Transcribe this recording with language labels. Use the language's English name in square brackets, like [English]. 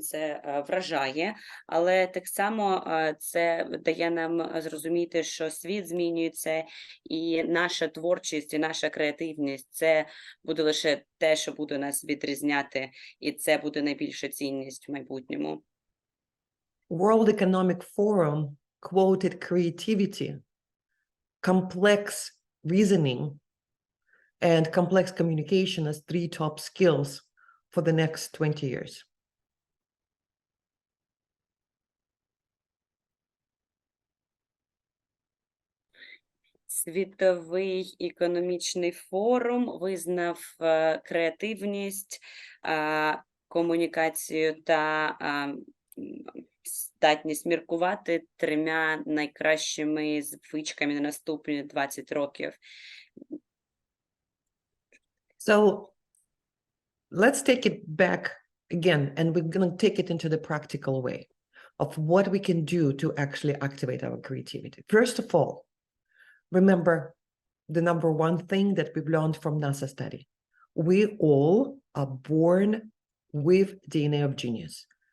[Ukrainian] Це вражає, але так само це дає нам зрозуміти, що світ змінюється, і наша творчість, і наша креативність – це буде лише те, що буде нас відрізняти, і це буде найбільша цінність в майбутньому. [English] World Economic Forum quoted creativity, complex reasoning, and complex communication as 3 top skills for the next 20 years. [Ukrainian] Світовий економічний форум визнав креативність, комунікацію та здатність міркувати 3 найкращими звичками на наступні 20 років. [English] So let's take it back again, and we're going to take it into the practical way of what we can do to actually activate our creativity. First of all, remember, the number one thing that we've learned from NASA study. We all are born with DNA of genius.